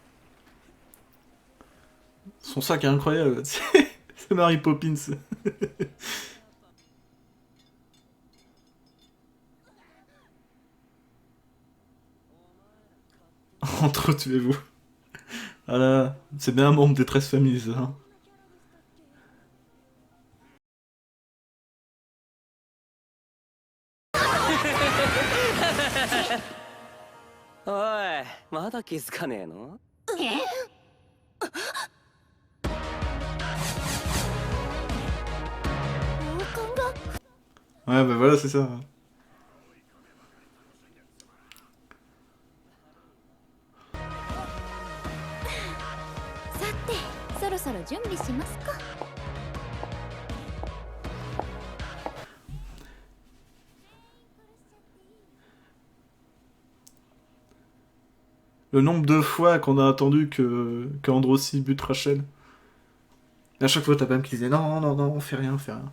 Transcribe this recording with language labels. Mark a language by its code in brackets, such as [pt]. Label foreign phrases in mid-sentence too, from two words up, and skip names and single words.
[fr] Son sac est incroyable, c'est Mary Poppins. Entretuez-vous. Ah là, c'est bien un membre des 13 familles, ça. Hein. [ja] おいまだ気づかねえの？ [fr] Ouais, bah voilà, c'est ça. [ja] さてそろそろ準備しますか。 [fr] Le nombre de fois qu'on a attendu que Androssi bute Rachel. Et à chaque fois, t'as Bam qui disait non, non, non, on fait rien, on fait rien.